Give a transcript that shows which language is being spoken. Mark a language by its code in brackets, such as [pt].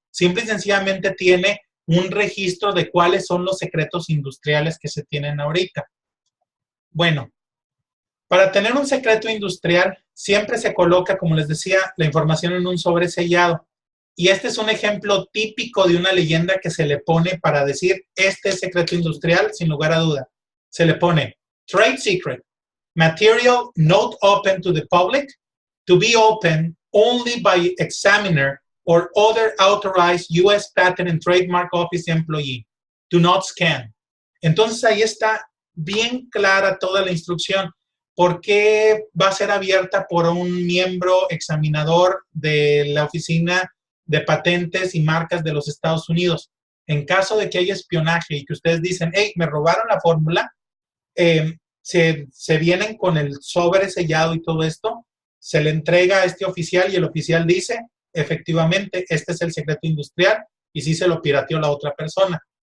[es] Simple y sencillamente tiene un registro de cuáles son los secretos industriales que se tienen ahorita. Bueno, para tener un secreto industrial siempre se coloca, como les decía, la información en un sobre sellado. Y este es un ejemplo típico de una leyenda que se le pone para decir, este es secreto industrial, sin lugar a duda. Se le pone [en] Trade Secret, Material not open to the public, to be open only by examiner or other authorized U.S. Patent and Trademark Office employee. Do not scan. [es] Entonces ahí está bien clara toda la instrucción. ¿Por qué va a ser abierta por un miembro examinador de la Oficina de Patentes y Marcas de los Estados Unidos? En caso de que haya espionaje y que ustedes dicen, hey, me robaron la fórmula, se vienen con el sobre sellado y todo esto, se le entrega a este oficial y el oficial dice, efectivamente, este es el secreto industrial y sí se lo pirateó la otra persona.